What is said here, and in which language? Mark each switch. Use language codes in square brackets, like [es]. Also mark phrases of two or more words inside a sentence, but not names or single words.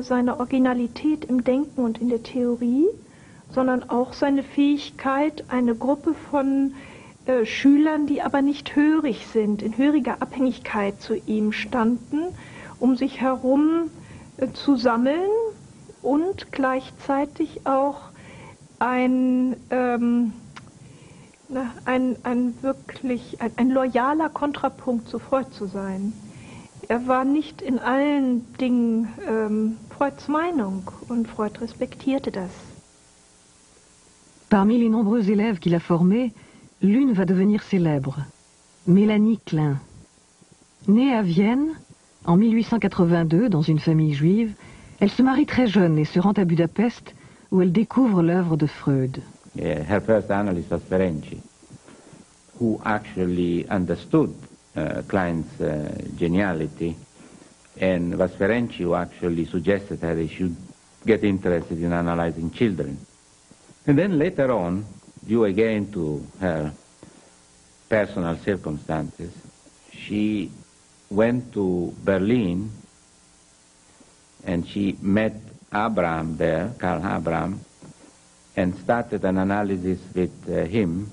[de] seine Originalität im Denken und in der Theorie, sondern auch seine Fähigkeit, eine Gruppe von Schülern, die aber nicht hörig sind, in höriger Abhängigkeit zu ihm standen, um sich herum zu sammeln und gleichzeitig auch ein loyaler Kontrapunkt zu Freud zu sein. Er war nicht in allen Dingen Freuds Meinung und Freud respektierte das. [fr] Parmi les nombreux élèves qu'il a formés, l'une va devenir célèbre, Mélanie Klein. Née à Vienne, en 1882, dans une famille juive, elle se marie très jeune et se rend à Budapest, où elle découvre l'œuvre de Freud. [en] Her first analyst was Ferenczi, who actually understood Klein's geniality, and was Ferenczi who actually suggested that he should get interested in analyzing children. And then later on, due again to her personal circumstances, she went to Berlin and she met Abraham there, Karl Abraham, and started an analysis with him.